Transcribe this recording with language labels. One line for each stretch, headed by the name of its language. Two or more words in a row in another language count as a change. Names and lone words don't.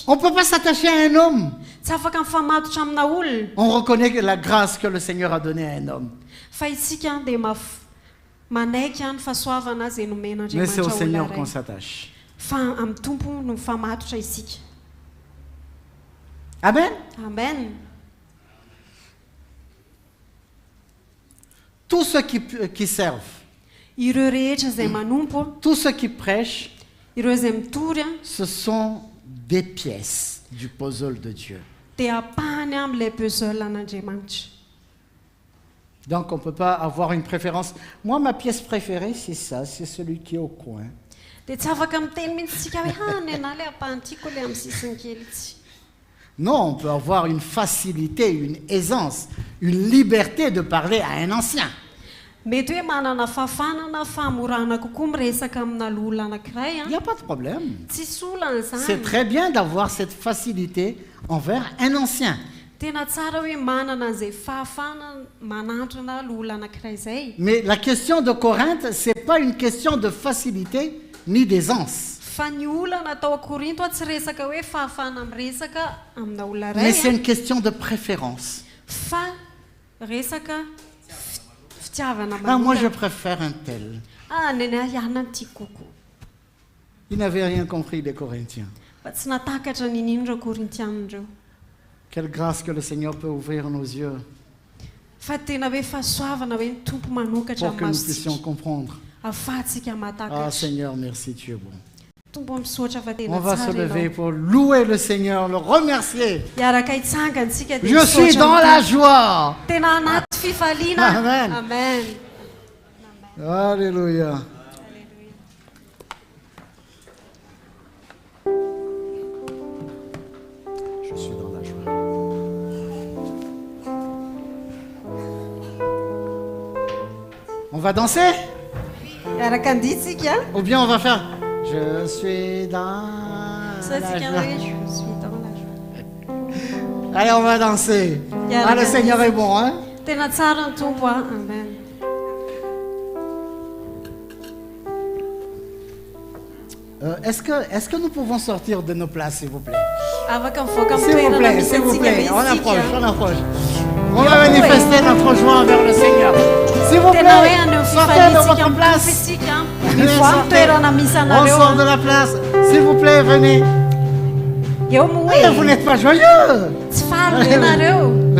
French: On ne peut pas s'attacher à un homme.
Malagasy: Tsy afaka mifamatotra amina olona.
French: On reconnaît que la grâce que le Seigneur a donnée à un homme.
Malagasy: Fa isika dia manaiky ny fahasoavana izay
French: Mais c'est au
Malagasy: nomen'Andriamanitra
French: Seigneur
Malagasy: olona
French: qu'on
Malagasy: ray.
French: s'attache.
Malagasy: Fa amin'ny tompo no mifamatotra isika. Amen. Amen.
French: Tous ceux qui servent,
Malagasy: Ireo rehetra izay manompo,
French: tous ceux qui prêchent,
Malagasy: ireo izay mitory a,
French: ce sont des pièces du puzzle de Dieu.
Malagasy: dia apahany amin'ilay puzzle an'Andriamanitra.
French: Donc on ne peut pas avoir une préférence. Moi, ma pièce préférée, c'est ça, c'est celui qui est au coin.
Malagasy: Dia tsy afaka miteny mihitsy tsika hoe hany ana ilay apahany tiako ilay amin'ny sisiny kely itsy.
French: Non, on peut avoir une facilité, une aisance, une liberté de parler à un ancien.
Malagasy: Mety hoe manana fahafanana famorana kokoa miresaka amina olona anankiray.
French: Il n'y a pas de problème.
Malagasy: Tsisy olana
French: C'est
Malagasy: zany.
French: très bien d'avoir cette facilité envers un ancien.
Malagasy: Tena tsara hoe manana an'izay fahafana manandrana olona anankiray izay.
French: Mais la question de Corinthe, ce n'est pas une question de facilité ni d'aisance.
Malagasy: Fa ny olana tao Korinto tsy resaka hoe fahafana miresaka amina olona
French: Mais
Malagasy: ray.
French: c'est une question de préférence.
Malagasy: Fa resaka fitiavana
French: Ah, moi, je
Malagasy: manokana.
French: préfère un tel.
Malagasy: Ah, neny ihana ny tiako kokoa.
French: Ils n'avaient rien compris, les Corinthiens.
Malagasy: Fa tsy natakatra ninino ireo Korintiana ireo.
French: Quelle grâce que le Seigneur peut ouvrir nos yeux
Malagasy: Fa tena hoe fahasoavana hoe ny tompo manokatra
French: pour que nous puissions
Malagasy: masitsika.
French: comprendre.
Malagasy: Ahafahantsika Ah, mahatakatra.
French: Seigneur, merci, tu es bon.
Malagasy: Tompo misaotra fa tena
French: On va se
Malagasy: tsara
French: lever
Malagasy: ianao.
French: pour louer le Seigneur, le remercier.
Malagasy: Hiaraka hitsangantsika dia
French: Je suis
Malagasy: misaotra
French: dans
Malagasy: ny
French: la
Malagasy: Tompo.
French: joie.
Malagasy: Tena anaty fifaliana. Amen. Amen.
French: Alléluia. Je suis dans la joie. On va danser
Malagasy: Hiaraka anditsika.
French: ou bien on va faire je suis dans la
Malagasy: Satsika
French: joie.
Malagasy: hoe
French: je suis dans la joie. Allez, on va danser. Ah, le Seigneur est bon, hein?
Malagasy: Tena tsara ny tompo a. Amen.
French: Est-ce que nous pouvons sortir de nos places, s'il vous plaît?
Malagasy: Afaka mivoaka
French: S'il vous
Malagasy: amin'ny toerana
French: plaît,
Malagasy: misy
French: s'il vous
Malagasy: antsika
French: plaît. On
Malagasy: isika.
French: approche, on approche. On va manifester notre joie envers le Seigneur. S'il vous
Malagasy: Tena hoe
French: plaît,
Malagasy: aneo
French: sortez de
Malagasy: fifalitsika
French: votre
Malagasy: amin'ny
French: place.
Malagasy: tompo isika.
French: Allez,
Malagasy: Mivoaka amin'ny
French: sortez.
Malagasy: toerana misy
French: On
Malagasy: anareo.
French: sort de la place. S'il vous plaît, venez.
Malagasy: Eo moa
French: Eh, vous
Malagasy: hoe
French: n'êtes pas joyeux.
Malagasy: tsy fary ve nareo.